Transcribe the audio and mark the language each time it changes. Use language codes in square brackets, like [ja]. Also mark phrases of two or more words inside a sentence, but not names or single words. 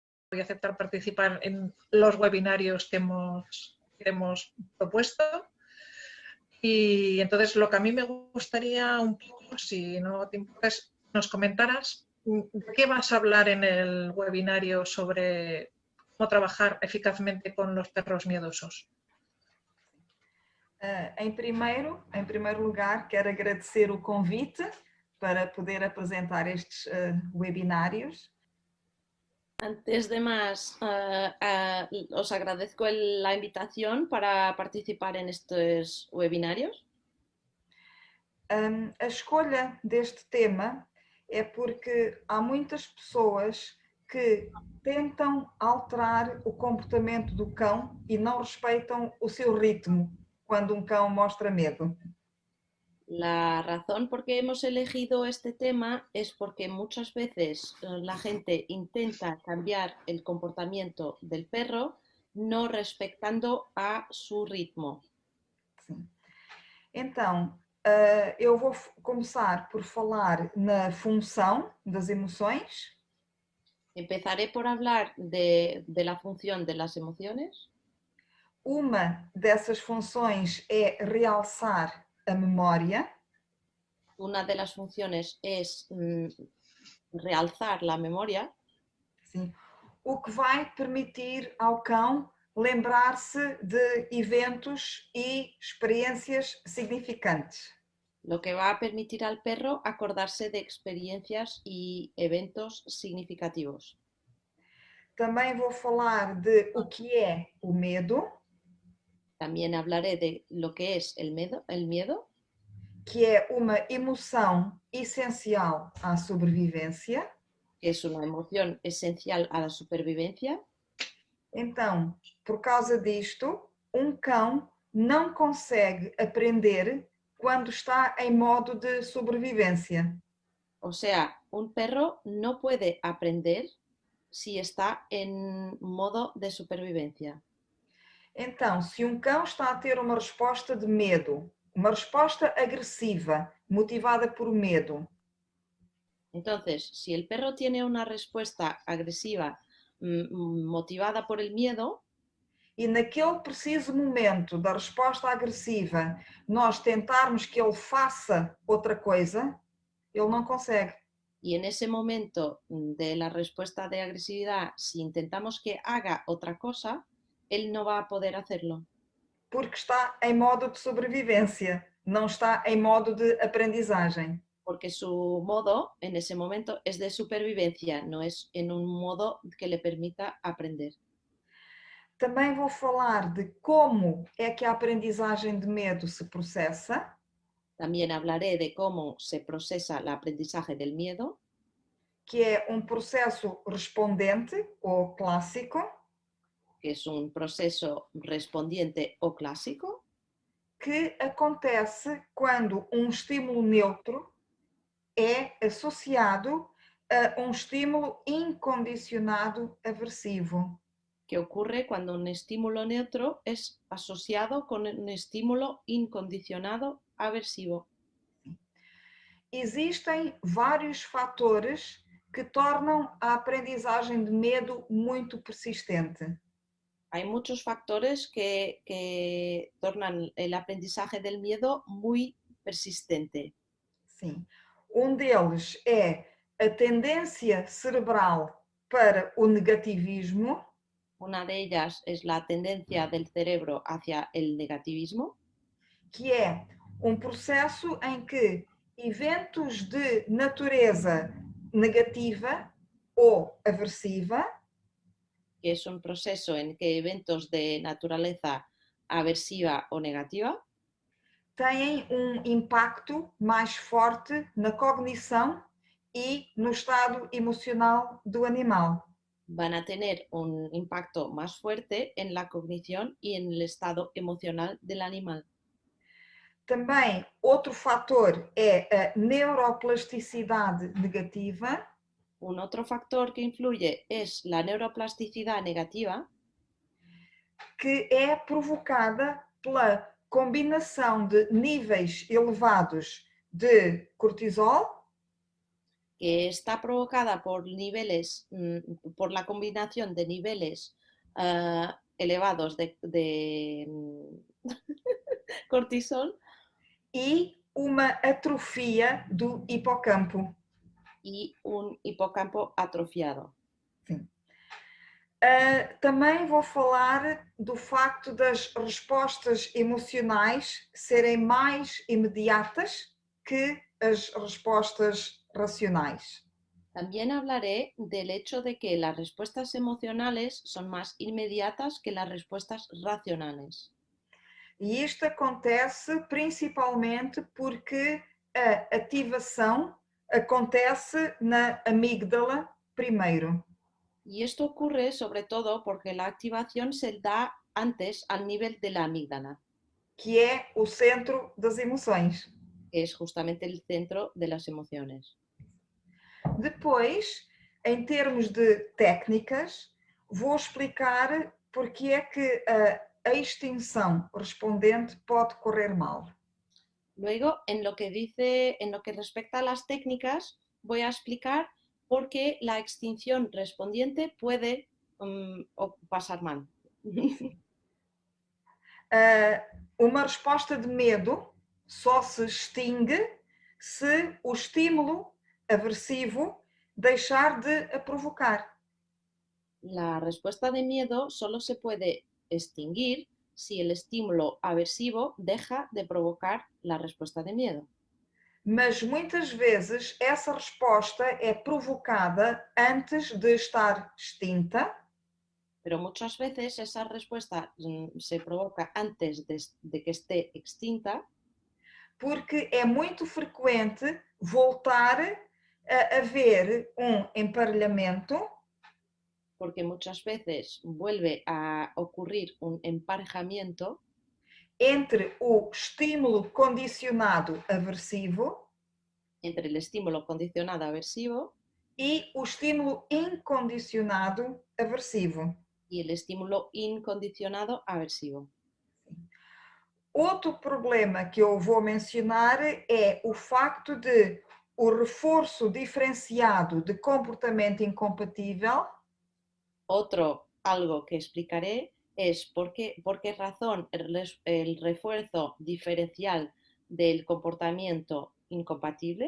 [es] y aceptar participar en los webinarios que hemos propuesto. Y entonces lo que a mí me gustaría un poco, si no te importa, es nos comentaras de qué vas a hablar en el webinario sobre cómo trabajar eficazmente con los perros miedosos. [pt] Em primeiro lugar, quero agradecer o convite para poder apresentar estes webinários. [es] Antes de más, os agradezco la invitación para participar en estos webinarios. [pt] A escolha deste tema é porque há muitas pessoas que tentam alterar o comportamento do cão e não respeitam o seu ritmo quando um cão mostra medo. [es] La razón por qué hemos elegido este tema es porque muchas veces la gente intenta cambiar el comportamiento del perro no respetando a su ritmo. [pt] Sim. Então, eu vou começar por falar na função das emoções. [es] Empezaré por hablar de la función de las emociones. [pt] Uma dessas funções é realçar a memória. [es] Una de las funciones es realzar la memoria. [pt] Sim. O que vai permitir ao cão lembrar-se de eventos e experiências significantes. [es] Lo que va a permitir al perro acordarse de experiencias y eventos significativos. [pt] Também vou falar de o que é o medo. [es] También hablaré de lo que es el miedo, [pt] que é uma emoção essencial à sobrevivência. [es] que es una emoción esencial a la supervivencia. [pt] Então, por causa disto, um cão não consegue aprender quando está em modo de sobrevivência. [es] O sea, un perro no puede aprender si está en modo de supervivencia. [pt] Então, se um cão está a ter uma resposta de medo, uma resposta agressiva, motivada por medo. [es] Entonces, si el perro tiene una respuesta agresiva motivada por el miedo, [pt] e naquele preciso momento da resposta agressiva nós tentarmos que ele faça outra coisa, ele não consegue. [es] y en ese momento de la respuesta de agresividad, si intentamos que haga otra cosa, él no va a poder hacerlo. [pt] Porque está em modo de sobrevivência, não está em modo de aprendizagem. [es] Porque su modo en ese momento es de supervivencia, no es en un modo que le permita aprender. [pt] Também vou falar de como é que a aprendizagem de medo se processa. [es] También hablaré de cómo se procesa el aprendizaje del miedo. [pt] Que é um processo respondente ou clássico. [es] Que es un proceso respondiente o clásico. [pt] Que acontece quando um estímulo neutro é associado a um estímulo incondicionado aversivo. [es] Que ocurre cuando un estímulo neutro es asociado con un estímulo incondicionado aversivo. [pt] Existem vários fatores que tornam a aprendizagem de medo muito persistente. [es] Hay muchos factores que tornan el aprendizaje del miedo muy persistente. [pt] Sim. Um deles é a tendência cerebral para o negativismo. [es] Una de ellas es la tendencia del cerebro hacia el negativismo. [pt] Que é um processo em que eventos de natureza negativa ou aversiva. [es] Que es un proceso en que eventos de naturaleza aversiva o negativa [pt] têm impacto mais forte na cognição e no estado emocional do animal. [es] Van a tener un impacto más fuerte en la cognición y en el estado emocional del animal. [pt] Também outro fator é a neuroplasticidade negativa. [es] Un otro factor que influye es la neuroplasticidad negativa, [pt] que é provocada pela combinação de níveis elevados de cortisol, [es] que está provocada por niveles, por la combinación de niveles elevados de cortisol [pt] e uma atrofia do hipocampo. [es] y un hipocampo atrofiado. [pt] Sim. Também vou falar do facto das respostas emocionais serem mais imediatas que as respostas racionais. [es] También hablaré del hecho de que las respuestas emocionales son más inmediatas que las respuestas racionales. [pt] E isto acontece principalmente porque a ativação acontece na amígdala primeiro. [es] Y esto ocurre sobre todo porque la activación se da antes al nivel de la amígdala, [pt] Que é o centro das emoções. [es] que es justamente el centro de las emociones. [pt] Depois, em termos de técnicas, vou explicar porque é que a extinção respondente pode correr mal. [es] Luego, en lo que respecta a las técnicas, voy a explicar por qué la extinción respondiente puede pasar mal. [pt] Uma resposta de medo só se extingue se o estímulo aversivo deixar de a provocar. [es] La respuesta de miedo solo se puede extinguir si el estímulo aversivo deja de provocar la respuesta de miedo. [pt] Mas muitas vezes essa resposta é provocada antes de estar extinta. [es] Pero muchas veces esa respuesta se provoca antes de que esté extinta, [pt] porque é muito frequente voltar a haver emparelhamento [es] porque muchas veces vuelve a ocurrir un emparejamiento [pt] entre o estímulo condicionado aversivo [es] entre el estímulo condicionado aversivo [pt] e o estímulo incondicionado aversivo. [es] y el estímulo incondicionado aversivo. [pt] Outro problema que eu vou mencionar é o facto de o reforço diferenciado de comportamento incompatível [es] Algo que explicaré es por qué razón el refuerzo diferencial del comportamiento incompatible